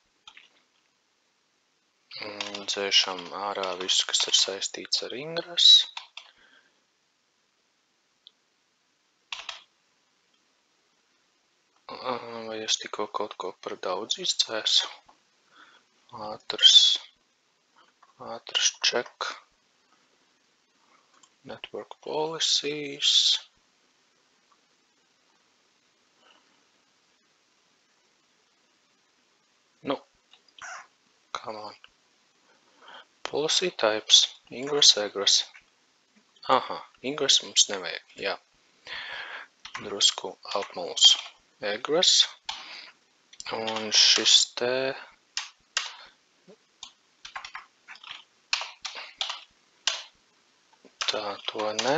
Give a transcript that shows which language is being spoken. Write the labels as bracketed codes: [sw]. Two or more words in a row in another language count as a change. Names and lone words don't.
[lv] Dzēšam ārā visu, kas ir saistīts ar ingress. Vai es tikko kaut ko par daudz izdzēsu? Ātrs check. [en] Network policies. Nu, come on. Policy types, ingress, egress. [lv] Aha, ingress mums nevajag, jā. Drusku apmuls egress. Un šis te tā, to ne.